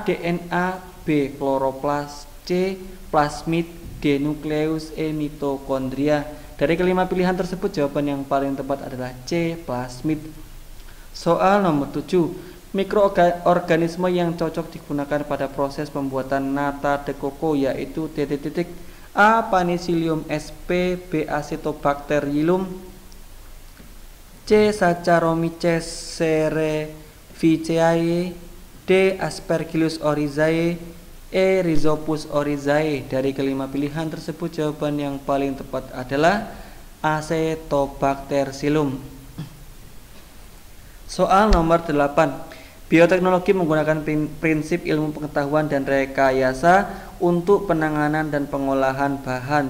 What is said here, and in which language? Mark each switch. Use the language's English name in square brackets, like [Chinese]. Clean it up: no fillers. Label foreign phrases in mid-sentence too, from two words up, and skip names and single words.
[Indonesian] DNA, B. Kloroplas, C. Plasmid, D. Nukleus, E. Mitokondria. Dari kelima pilihan tersebut, jawaban yang paling tepat adalah C. Plasmid. Soal nomor 7. Mikroorganisme yang cocok digunakan pada proses pembuatan nata de coco yaitu A. Penicillium sp, B. Acetobacterellum, C. Saccharomyces cerevisiae, D. Aspergillus oryzae, E. Rhizopus oryzae. Dari kelima pilihan tersebut, jawaban yang paling tepat adalah Acetobacterellum. Soal nomor 8. Bioteknologi menggunakan prinsip ilmu pengetahuan dan rekayasa untuk penanganan dan pengolahan bahan.